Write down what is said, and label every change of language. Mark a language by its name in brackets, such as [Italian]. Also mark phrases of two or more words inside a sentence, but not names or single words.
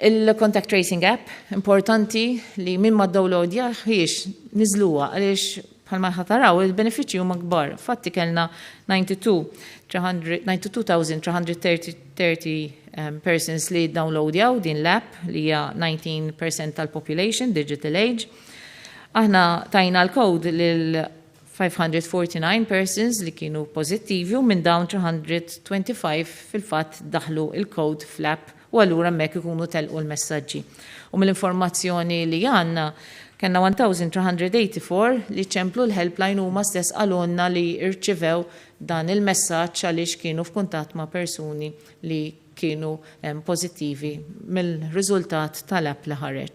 [Maltese] Il- [English] contact tracing app [Maltese] importanti li minn ma d-downloadja ħiex niżluha għaliex bħalma ħataraw il-benefiċċji huma kbar. Fatti kellna 92,330 persons li downloadjaw din l-app li hija 19% tal-population, [English] digital age. [Maltese] Aħna tajna l-code lil 549 persons li kienu pożittivi u minn dawn 325 fil-fatt daħlu il-code fl-app u allura hemmhekk ikunu telqu l-messaġġi. U mill-informazzjoni li għandna kellna 1384 li ċemplu l-helpline huma stess qalulna li irċivew dan il-messaġġ għaliex kienu f'kuntatt ma' persuni li kienu pożittivi mill-riżultat tal-app li ħareġ.